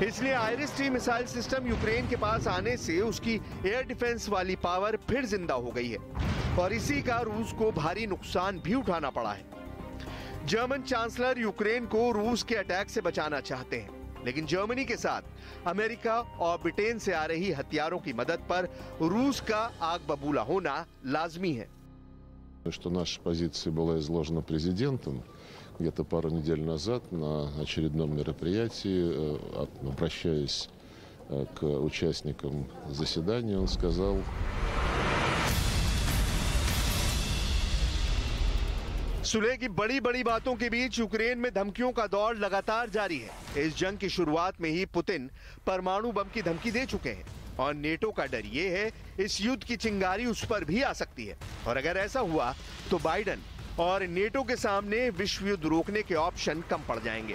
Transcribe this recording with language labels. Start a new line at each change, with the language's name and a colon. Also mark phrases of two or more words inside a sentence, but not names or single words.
Hindi: इसलिए IRIS-T मिसाइल सिस्टम यूक्रेन के पास आने से उसकी
English: air defense
Hindi: वाली पावर फिर जिंदा हो गई है और इसी का रूस को भारी नुकसान भी उठाना पड़ा है। जर्मन चांसलर यूक्रेन को रूस के अटैक से बचाना चाहते हैं, लेकिन जर्मनी के साथ अमेरिका और ब्रिटेन से आ रही हथियारों की मदद पर रूस का आग बबूला होना लाजमी है।
Russian: Что наша позиция была изложена президентом где-то пару недель назад на очередном мероприятии, обращаясь к участникам заседания, он сказал:
Hindi: सुलह की बड़ी बड़ी बातों के बीच यूक्रेन में धमकियों का दौर लगातार जारी है। इस जंग की शुरुआत में ही पुतिन परमाणु बम की धमकी दे चुके हैं और नेटो का डर ये है इस युद्ध की चिंगारी उस पर भी आ सकती है, और अगर ऐसा हुआ तो बाइडेन और नेटो के सामने विश्व युद्ध रोकने के ऑप्शन कम पड़ जाएंगे।